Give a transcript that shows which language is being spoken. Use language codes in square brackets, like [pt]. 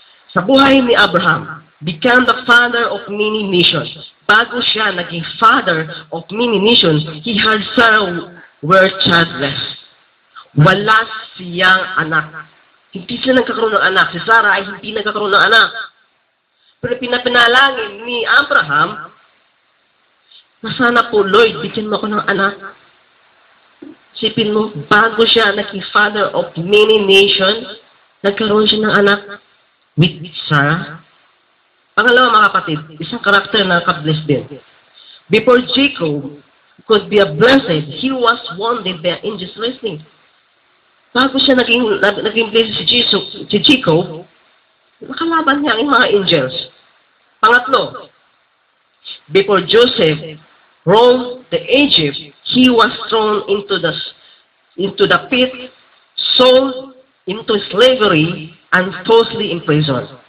[tl] Sa buhay ni [en] Abraham, became the father of many nations. [tl] Bago siya naging [en] father of many nations, he had Sarah were childless. [tl] Wala siyang anak. Hindi siya nagkakaroon ng anak. Si Sarah ay hindi nagkakaroon ng anak. Pero pinapinalangin ni Abraham na sana po, Lord, bigyan mo ako ng anak. Sipin mo, bago siya naging [en] father of many nations, [tl] nagkaroon siya ng anak. [en] with Sarah. [tl] Pangalawa mga kapatid, isang karakter na ka-blessed din. [en] Before Jacob could be a blessed, he was wounded by angels wrestling. [tl] Bago siya naging blessed si Jacob, nakalaban niya ang mga angels. Pangatlo, [en] before Joseph roamed the Egypt, he was thrown into the pit, sold into slavery, and falsely imprisoned.